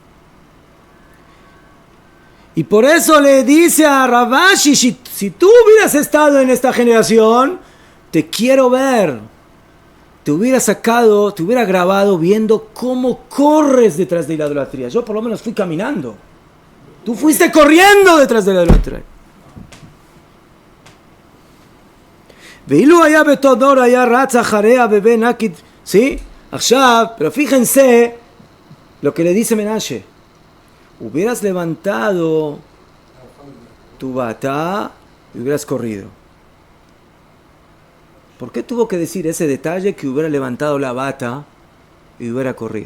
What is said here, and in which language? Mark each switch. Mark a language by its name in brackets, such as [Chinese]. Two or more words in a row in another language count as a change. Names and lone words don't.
[Spanish] Y por eso le dice a Rav Ashi, si tú hubieras estado en esta generación, te quiero ver. Te hubiera sacado, te hubiera grabado viendo cómo corres detrás de la idolatría. Yo por lo menos fui caminando. Tú fuiste corriendo detrás de la idolatría. [Hebrew] ואילו היה באותו דור היה רץ אחריה בבן נקיד, ¿sí? עכשיו, [Spanish] pero fíjense lo que le dice Menashe. Hubieras levantado tu bata y hubieras corrido. ¿Por qué tuvo que decir ese detalle que hubiera levantado la bata y hubiera corrido?